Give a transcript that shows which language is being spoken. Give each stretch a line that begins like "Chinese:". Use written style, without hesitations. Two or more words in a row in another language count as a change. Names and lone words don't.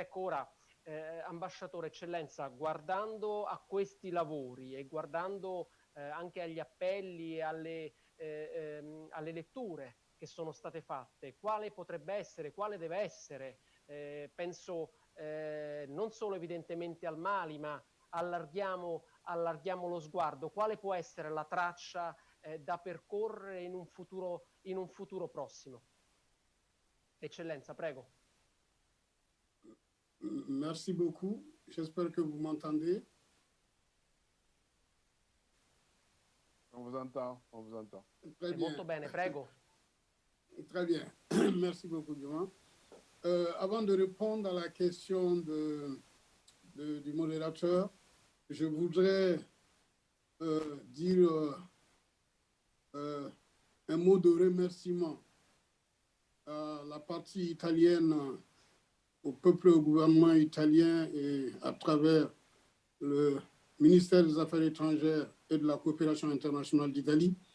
Italian: Ecco, ora, ambasciatore, eccellenza, guardando a questi lavori e guardando anche agli appelli e alle letture che sono state fatte, quale potrebbe essere, quale deve essere, penso non solo evidentemente al Mali, ma allarghiamo lo sguardo, quale può essere la traccia da percorrere in un futuro prossimo? Eccellenza, prego.
French: Merci beaucoup. J'espère que vous m'entendez. On vous entend, on vous entend. Très bien.
Italian: Molto bene, prego.
French: Très bien. Merci beaucoup, Dumas. Avant de répondre à la question du modérateur, je voudrais dire un mot de remerciement à la partie italienne, au peuple et au gouvernement italien, et à travers le ministère des Affaires étrangères et de la coopération internationale d'Italie,